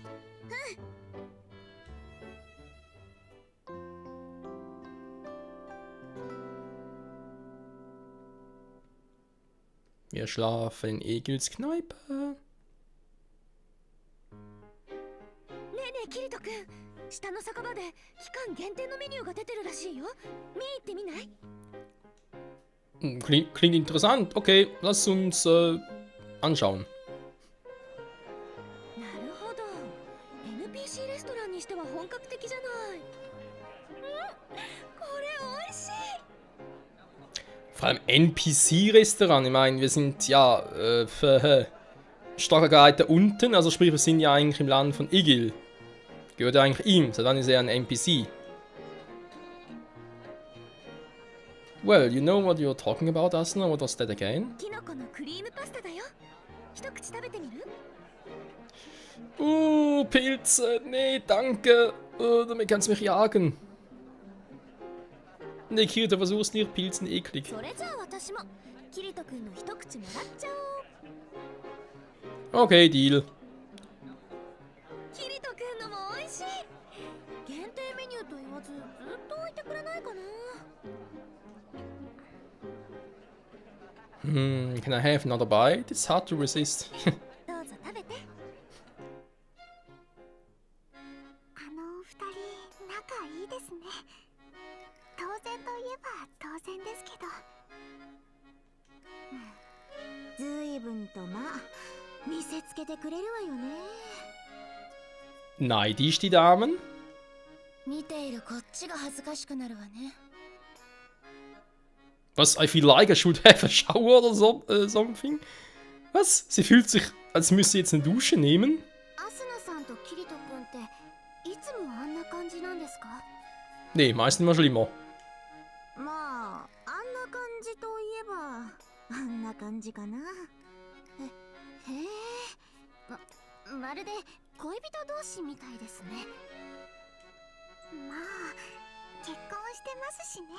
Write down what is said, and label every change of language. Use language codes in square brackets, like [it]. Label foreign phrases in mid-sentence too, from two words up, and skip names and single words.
[de] Wir schlafen in Egils Kneipe. [ja] ねえねえキリト君、下の酒場で期間限定のメニューが出てるらしいよ。見に行ってみない？ [de] Klingt interessant. Okay, lass uns anschauen. [ja] なるほど。NPC レストランにしては本格的じゃない。これ美味しい。 [de] Vor allem NPC-Restaurant. Ich meine, wir sind ja Stachelgereiter unten, also sprich, wir sind ja eigentlich im Land von Igil. Gehört ja eigentlich ihm, so dann ist er ein NPC. [en] Well, you know what you're talking about, Asuna? What was that again? [ja] キノコのクリームパスタだよ。一口食べてみる？ [de] Pilze. Nee, danke. Damit kannst du mich jagen. Nee, Kirito, versuch's nicht, Pilzen eklig. [ja] それじゃあ私もキリト君の一口もらっちゃおう。 [de] Okay, Deal. [ja] キリト君のも美味しい。限定メニューと言わずずっと置いてくれないかな。 [en] Can I have another bite? It's hard to resist. [ja] どうぞ食べて。あの二人仲いいですね。当然といえば当然ですけど。ずいぶんとまあ見せつけてくれるわよね。 [de] Neidisch, die Damen? [ja] 見ているこっちが恥ずかしくなるわね。 [de] Was? [en] I feel like I should have a shower [de] oder so, [en] something? [de] Was? Sie fühlt sich, als müsste sie jetzt eine Dusche nehmen? [ja] アスナさんとキリト君っていつもあんな感じなんですか？ [de] Nee, meistens immer schlimmer. [ja] まああんな感じといえばあんな感じかな。へえ、まるで恋人同士みたいですね。まあ結婚してますしね。